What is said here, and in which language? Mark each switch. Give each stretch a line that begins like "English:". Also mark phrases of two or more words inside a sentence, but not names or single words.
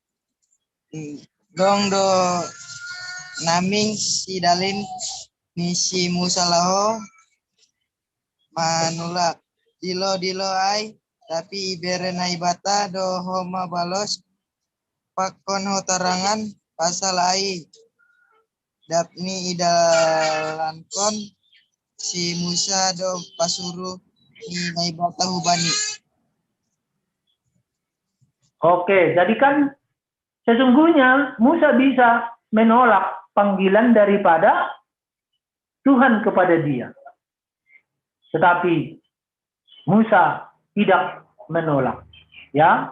Batak Simalungun: Dong do naming si dalin ni si Musa laho manulak dilo ai, tapi ibere naibata do homa balos pakon hotarangan pasal ai, dapni idalankon si Musa do pasuru ni naibata hubani.
Indonesian: Oke, jadi kan sesungguhnya Musa bisa menolak panggilan daripada Tuhan kepada dia. Tetapi Musa tidak menolak, ya.